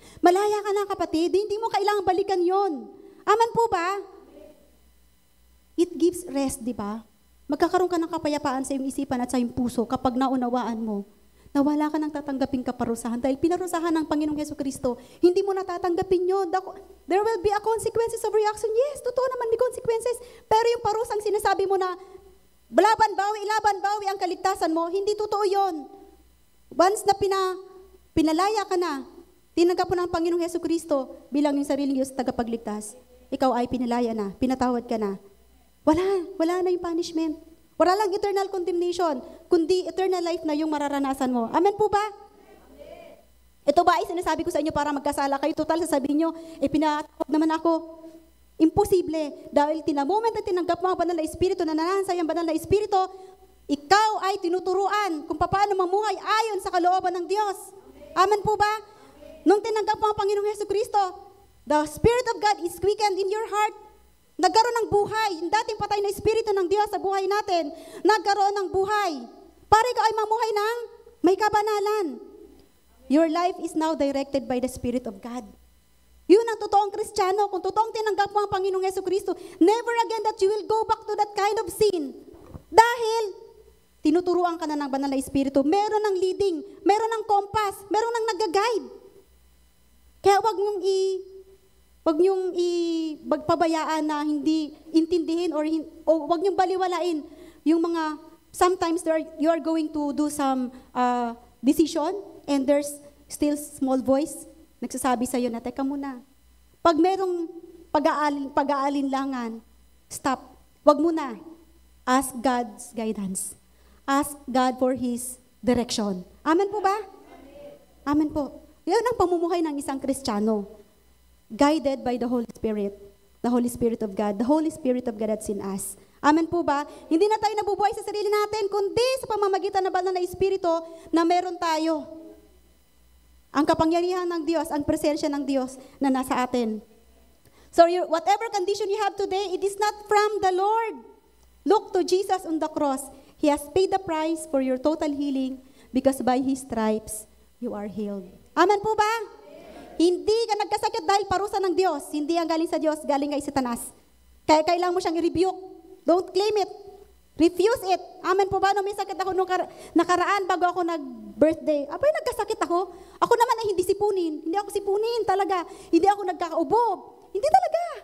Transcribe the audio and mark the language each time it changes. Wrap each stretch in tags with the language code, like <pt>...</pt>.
<tl>Malaya ka na kapatid, hindi mo kailangang balikan yon. Amen po ba?</tl> <en>It gives rest,</en> <tl>di ba? Magkakaroon ka ng kapayapaan sa iyong isipan at sa iyong puso kapag naunawaan mo na wala ka nang tatanggaping kaparusahan dahil pinarusahan ng Panginoong Jesucristo. Hindi mo natatanggapin yun.</tl> <en>There will be a consequences of reaction. Yes,</en> <tl>totoo naman may</tl> <en>consequences.</en> <tl>Pero yung parusang sinasabi mo na laban, bawi ang kaligtasan mo, hindi totoo yun. Once na pinalaya ka na, tinanggap mo ng Panginoong Jesucristo bilang yung sariling Diyos tagapagligtas, ikaw ay pinalaya na, pinatawad ka na. Wala na yung punishment. Wala lang</tl> <en>eternal condemnation,</en> <tl>kundi</tl> <en>eternal life</en> <tl>na yung mararanasan mo. Amen po ba? Amen. Ito ba ay sinasabi ko sa inyo para magkasala kayo? Total, sasabihin nyo, pinatawad naman ako. Imposible. Dahil moment na tinanggap mo ang banal na Espiritu, nananansay ang banal na Espiritu, ikaw ay tinuturuan kung paano mamuhay ayon sa kalooban ng Diyos. Amen po ba? Nung tinanggap mo ang Panginoong Jesucristo,</tl> <en>the Spirit of God is quickened in your heart.</en> <tl>Nagkaroon ng buhay. Yung dating patay na Espiritu ng Diyos sa buhay natin, nagkaroon ng buhay. Para ikaw ay mamuhay ng may kabanalan.</tl> <en>Your life is now directed by the Spirit of God.</en> <tl>Yun ang totoong Kristiyano. Kung totoong tinanggap mo ang Panginoong Jesucristo,</tl> <en>never again that you will go back to that kind of sin.</en> <tl>Dahil, tinuturuan ka na ng banal na Espiritu. Meron ng leading, meron ng compass, meron ng nag-guide. Kaya wag niyong pagpabayaan na hindi intindihin o wag niyong baliwalain yung mga,</tl> <en>sometimes you are going to do some decision and there's still small voice</en> <tl>nagsasabi sa iyo na, teka muna. Pag merong pag-aalinlangan, stop. Wag muna.</tl> <en>Ask God's guidance. Ask God for His direction.</en> <tl>Amen po ba? Amen po. Yan ang pamumuhay ng isang Kristiyano.</tl> <en>Guided by the Holy Spirit. The Holy Spirit of God. The Holy Spirit of God that's in us.</en> <tl>Amen po ba? Hindi na tayo nabubuhay sa sarili natin, kundi sa pamamagitan ng banal na Espiritu na meron tayo. Ang kapangyarihan ng Diyos, ang presensya ng Diyos na nasa atin.</tl> <en>So whatever condition you have today, it is not from the Lord. Look to Jesus on the cross. He has paid the price for your total healing because by His stripes, you are healed.</en> <tl>Amen po ba? Hindi ka nagkasakit dahil parusa ng Diyos. Hindi ang galing sa Diyos, galing kay Satanas. Kaya kailangan mo siyang i-rebuke.</tl> <en>Don't claim it. Refuse it.</en> <tl>Amen po ba? Nung may sakit ako nung nakaraan bago ako nag-birthday, abay, nagkasakit ako. Ako naman ay hindi sipunin. Hindi ako sipunin talaga. Hindi ako nagkakaubo. Hindi talaga.</tl>